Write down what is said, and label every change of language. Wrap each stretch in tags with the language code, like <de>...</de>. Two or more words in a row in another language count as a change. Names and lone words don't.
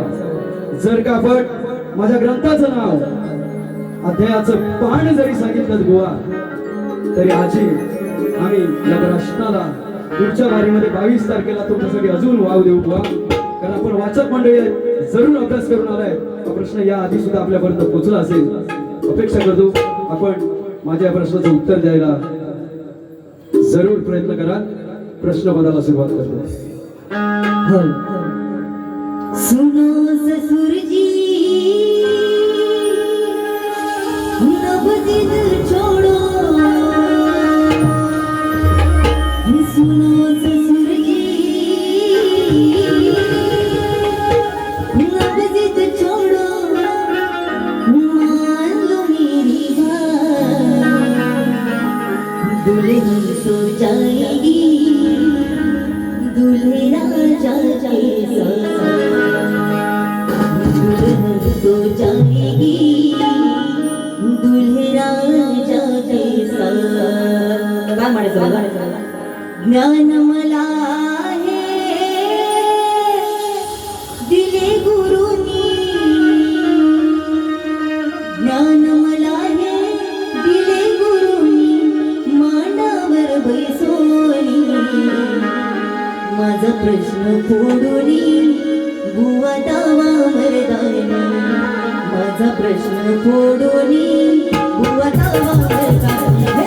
<mr>जर का आपण माझ्या ग्रंथाचं नाव अध्यायाचं पान जरी सांगितलं गोवा तरी आजी आम्ही या प्रश्नाला पुढच्या बारीमध्ये 22 तारखेला तुमच्यासाठी अजून वाव देऊ गोवा, कारण आपण वाचक मंडळी जरूर अभ्यास करून आलाय. हा प्रश्न या आधी सुद्धा आपल्यापर्यंत पोहोचला असेल. अपेक्षा करतो आपण माझ्या प्रश्नाचं उत्तर द्यायला जरूर प्रयत्न करा. प्रश्नपदाला सुरुवात करतो.</mr> <hi>सुनो ससुर जी नवजिद छोड़ो, सुनो ससुर जी नवजिद छोड़ो, मान लो मेरी बात, दुल्हन तो जाएगी दूल्हे राजा के साथ, दुल्हन तो जाएगी दूल्हे राजा के साथ.</hi> <mr>काय म्हणायचं? ज्ञान मला आहे दिले गुरुनी, ज्ञान मला आहे दिले गुरुनी, मांडावर बैसोनी, माझा प्रश्न फोडूनी बुवा दावा मर्दानी, माझा प्रश्न फोडूनी बुवा दावा मर्दानी,</mr>